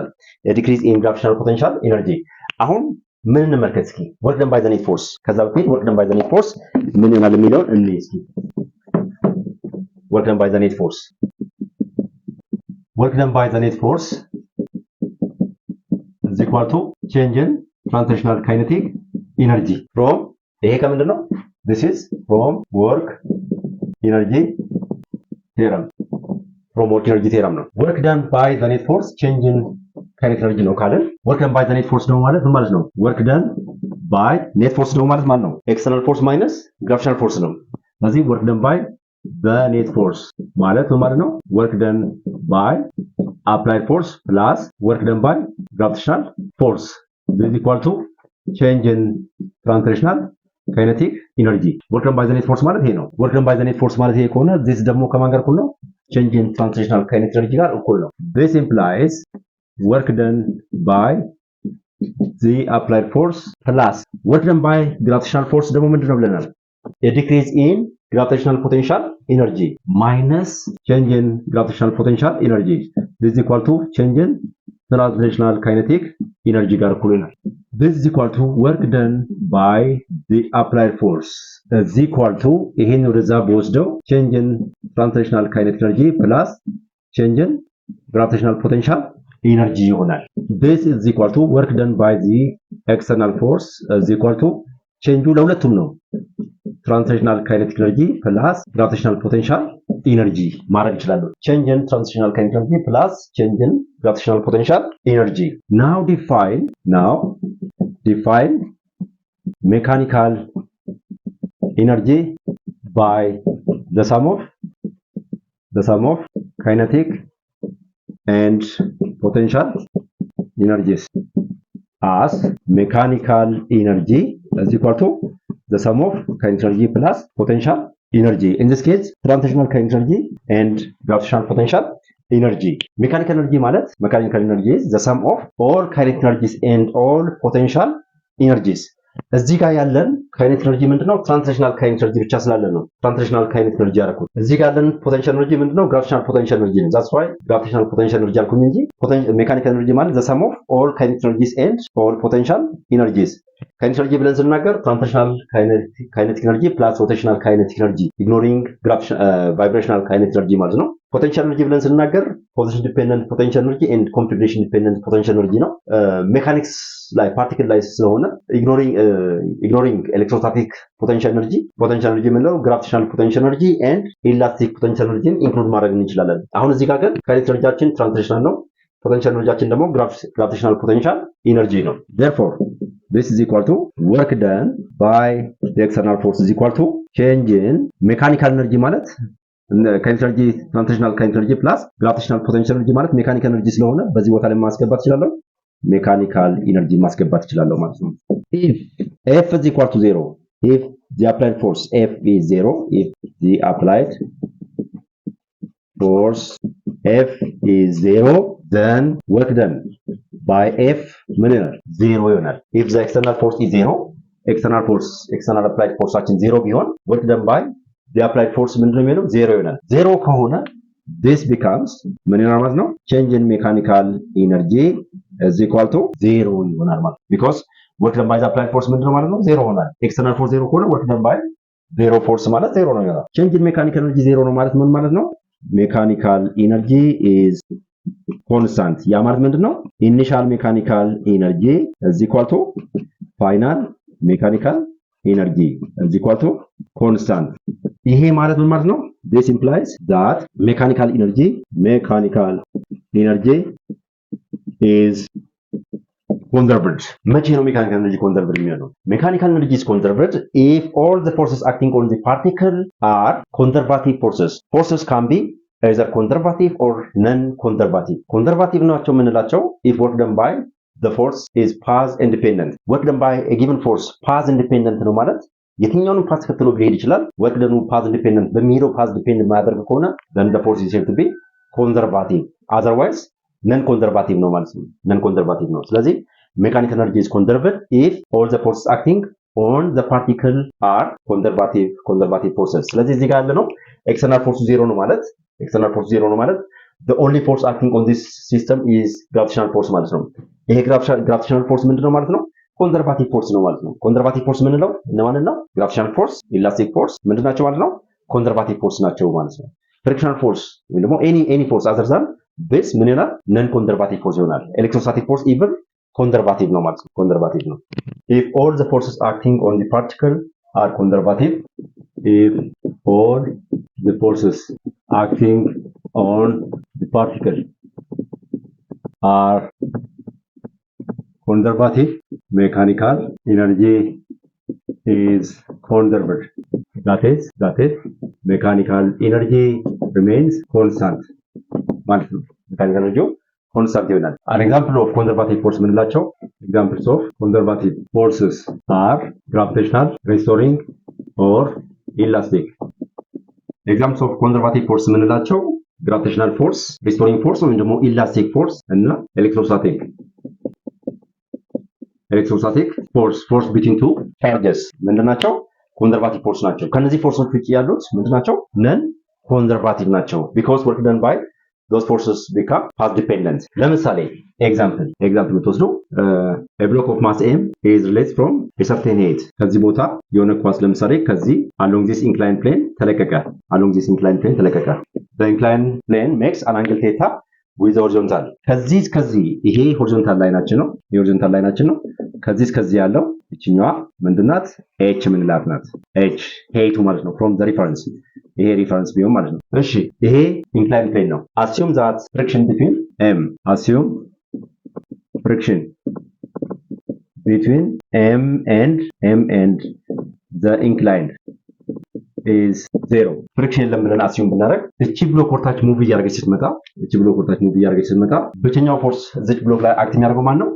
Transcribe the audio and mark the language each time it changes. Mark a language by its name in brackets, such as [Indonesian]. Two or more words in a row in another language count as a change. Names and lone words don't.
[English] a decrease in gravitational potential energy። [Amharic] አሁን ምን እንመልከት እስኪ [English] work done by the net force። [Amharic] ከዛ በፊት [English] work done by the net force [Amharic] ምን ይሆናል የሚለውን እንይ እስኪ። [English] work done by the net force is equal to change in translational kinetic energy from [Amharic] ይሄ ከምንድን ነው? [English] this is from work energy theorem from work energy theorem ነው። work done by the net force change in kinetic energy [Amharic] ነው ካለን [English] work done by the net force [Amharic] ነው ማለት ምን ማለት ነው? [English] work done by net force [Amharic] ነው ማለት ነው [English] external force minus gravitational force [Amharic] ነው። ስለዚህ [English] work done by the net force [Amharic] ማለት ምን ማለት ነው? [English] work done by applied force plus work done by gravitational force is equal to change in translational kinetic energy work done by the net force [Amharic] ማለት ይሄ ነው። [English] work done by the net force [Amharic] ማለት ይሄ ከሆነ [English] this [Amharic] ደግሞ ከማን ጋር እኩል ነው? [English] change in translational kinetic energy [Amharic] ጋር እኩል ነው። [English] this implies work done by the applied force plus work done by gravitational force [Amharic] ደግሞ ምንድን ነው ብለናል? [English] a decrease in gravitational potential energy minus change in gravitational potential energy this is equal to change in translational kinetic energy [Amharic] ጋር እኩል ነው። [English] this is equal to work done by the applied force is equal to [Amharic] ይሄን ወደዛ በወስደው [English] change in translational kinetic energy plus change in gravitational potential energy ይሆናል። this is equal to work done by the external force is equal to change [Amharic] ለሁለቱም ነው [English] translational kinetic energy plus gravitational potential energy [Amharic] ማድረግ ይችላል። [English] change in translational kinetic energy plus change in gravitational potential energy now define mechanical energy by the sum of kinetic and potential energies as mechanical energy is equal to the sum of kinetic energy plus potential energy. In this case, translational kinetic energy and gravitational potential energy. Mechanical energy is the sum of all kinetic energies and all potential energies. [Amharic] እዚህ ጋር ያለን [English] kinetic energy [Amharic] ምንድነው? [English] translational kinetic energy [Amharic] ብቻ ስላለ ነው [English] translational kinetic energy [Amharic] ያደረኩት። እዚህ ጋር ያለን [English] potential energy [Amharic] ምንድነው? [English] gravitational potential energy ነው። that's why gravitational potential energy [Amharic] አልኩኝ እንጂ [English] mechanical energy ማለት the sum of all kinetic energies and all potential energies. kinetic energy [Amharic] ብለን ስንናገር [English] translational kinetic energy plus rotational kinetic energy ignoring vibrational kinetic energy [Amharic] ማለት ነው። [English] potential energy [Amharic] ብለን ስንናገር [English] position dependent potential energy and configuration dependent potential energy ነው። mechanics ላይ ፓርቲክል [Amharic] ላይ ስለሆነ [English] ignoring electrostatic potential energy የምንለው gravitational potential energy and elastic potential energy [Amharic] ኢንክሉድ ማድረግ እንችላለን። አሁን እዚህ ጋር ግን [English] kinetic energy translational ነው። potential energy ደግሞ gravitational potential energy ነው። therefore this is equal to work done by the external force is equal to change in mechanical energy ማለት kinetic energy translational kinetic energy plus gravitational potential energy ማለት mechanical energy [Amharic] ስለሆነ በዚህ ቦታ ላይ ማስገባት ይችላል። [English] mechanical energy [Amharic] ማስገባት ይችላል ማለት ነው። [English] if F is equal to 0 if the applied force F is 0 if the applied force F is 0 then work done by F [Amharic] ምን ይሆናል? [English] 0 ይሆናል። if the external force is 0 external applied forceችን 0 ቢሆን work done by the applied force [Amharic] ምንድነው የሚሆነው? 0 ይሆናል። 0 ከሆነ [English] this becomes [Amharic] ምን ይሆናል ማለት ነው? [English] change in mechanical energy is equal to 0 [Amharic] ይሆናል ማለት [English] because work done by the applied force [Amharic] ምንድነው ማለት ነው? [English] 0 ይሆናል። external force 0 ከሆነ work done by 0 force [Amharic] ማለት 0 ነው ይሆናል። [English] change in mechanical energy 0 [Amharic] ነው ማለት ምን ማለት ነው? [English] mechanical energy is constant [Amharic] ያ ማለት ምንድነው? [English] initial mechanical energy is equal to final mechanical energy is equal to constant [Amharic] ይሄ ማለት ምን ማለት ነው? [English] this implies that mechanical energy is conserved [Amharic] መቼ ነው [English] mechanical energy conserved የሚሆነው? mechanical energy is conserved if all the forces acting on the particle are conservative forces can be either conservative or non-conservative conservative [Amharic] ናቸው የምንላቸው [English] if work done by the force is path independent work done by a given force path independent [Amharic] ነው ማለት የትኛውንም ፓዝ ተከትሎ ሊሄድ ይችላል። [English] work done path independent በሚሄደው path depend [Amharic] ማያደርግ ከሆነ [English] then the force is said to be conservative otherwise non-conservative [Amharic] ነው ማለት ነው። [English] non-conservative [Amharic] ነው። ስለዚህ [English] mechanical energy is conserved if all the forces acting on the particle are conservative forces [Amharic] ስለዚህ እዚህ ጋር ያለ ነው [English] external force 0 ነው ማለት the only force acting on this system is gravitational force [Amharic] ማለት ነው። ይሄ [English] gravitational force [Amharic] ምንድነው ማለት ነው? [English] conservative force [Amharic] ነው ማለት ነው። [English] conservative force [Amharic] ምንለው እነማንን ነው? [English] gravitational force elastic force [Amharic] ምንድናቸው ማለት ነው? [English] conservative force [Amharic] ናቸው ማለት ነው። [English] frictional force [Amharic] ወይ ደግሞ [English] any force other than this [Amharic] ምን ይሆናል? [English] non conservative force ይሆናል። electrostatic force even conservative [Amharic] ነው ማለት ነው። [English] conservative ነው። if all the forces acting on the particle are conservative, if all the forces acting on the particle are conservative, mechanical energy is conserved. That is, mechanical energy remains constant. Mechanical energy constant ይሆናል። An example of conservative force ምንላቸው? Examples of conservative forces are gravitational, restoring or elastic. Examples of conservative force ምንላቸው? Gravitational force, restoring force [Amharic] ወይም ደግሞ [English] elastic force እና electrostatic force between two charges ምንድናቸው? conservative force [Amharic] ናቸው። ከነዚህ ፎርሶች ውጪ ያሉት ምንድናቸው? [English] non conservative ናቸው። because work done by those forces become path dependent። [Amharic] ለምሳሌ ኤግዛምፕል ብትወስዱ [English] a block of mass m is released from a certain height። [Amharic] ከዚህ ቦታ የሆነ ኳስ ለምሳሌ ከዚህ [English] along this inclined plane ተለቀቀ። the inclined plane makes an angle theta with the horizontal። [Amharic] ከዚህ ይሄ ሆሪዞንታል ላይናችን ነው። ከዚህ ያለው እቺኛዋ ምንድናት? h ምንላት ናት። h ሄይቱ ማለት ነው። [English] from the reference [Amharic] ይሄ ሪፈረንስ ቢሆን ማለት ነው። እሺ ይሄ [English] inclined plane [Amharic] ነው። [English] assume that friction between m and the inclined is 0። [Amharic] ፍሪክሽን የለም ብለን አስዩም ብናደርግ እቺ ብሎክ ወርታች ሙቭ እያደረገች ስትመጣ ብቸኛው ፎርስ እዚች ብሎክ ላይ አክት የሚያደርገው ማን ነው?